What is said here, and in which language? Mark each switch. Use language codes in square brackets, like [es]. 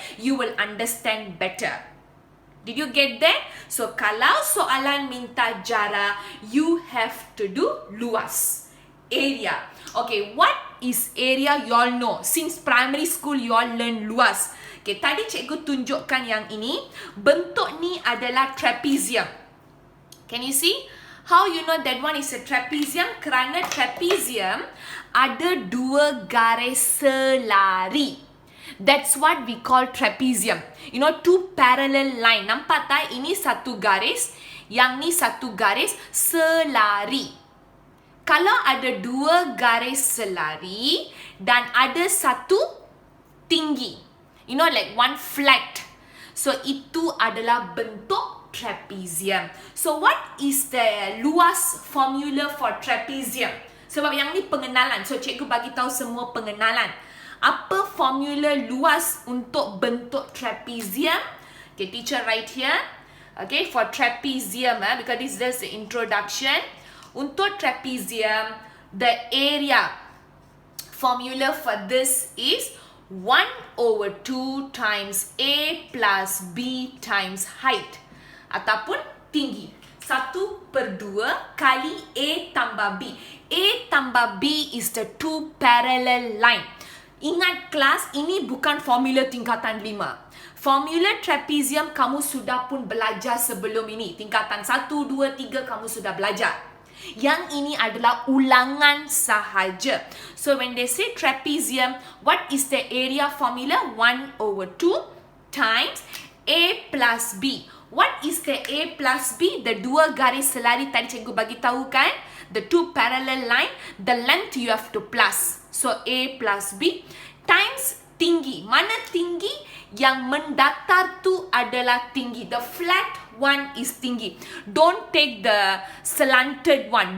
[en] You will understand better. Did you get that? So [ms] kalau soalan minta jarak, [en] you have to do luas, area. Okay, what is area? You all know. Since primary school, you all learn luas. [ms] Okay, tadi cikgu tunjukkan yang ini. Bentuk ni adalah trapezium. [en] Can you see? How you know that one is a trapezium? [ms] Kerana trapezium ada 2 garis selari. [en] That's what we call trapezium. You know, 2 parallel line. [ms] Nampak tak? Ini satu garis, yang ni satu garis selari. Kalau ada 2 garis selari dan ada satu tinggi, [en] you know, like one flat. [ms] So itu adalah bentuk trapezium. [en] So what is the luas formula for trapezium? [ms] Sebab yang ni pengenalan. So cikgu bagi tahu semua pengenalan. Apa formula luas untuk bentuk trapezium? [en] Okay, teacher write here. Okay, for trapezium, because this is just the introduction. [ms] Untuk trapezium, [en] the area formula for this is 1/2 times A plus B times height. [ms] Ataupun tinggi. 1/2 kali A tambah B. A tambah B [en] is the 2 parallel line. [ms] Ingat kelas, ini bukan formula tingkatan 5. Formula trapezium kamu sudah pun belajar sebelum ini. Tingkatan 1, 2, 3 kamu sudah belajar. Yang ini adalah ulangan sahaja. [en] So when they say trapezium, what is the area formula? 1/2 times A plus B. What is the A plus B? [ms] The dua garis selari tadi cikgu bagi tahu kan? [en] The two parallel line, the length you have to plus. So A plus B times tinggi. [ms] Mana tinggi? Yang mendatar tu adalah tinggi. [en] The flat one is tinggi. Don't take the slanted one.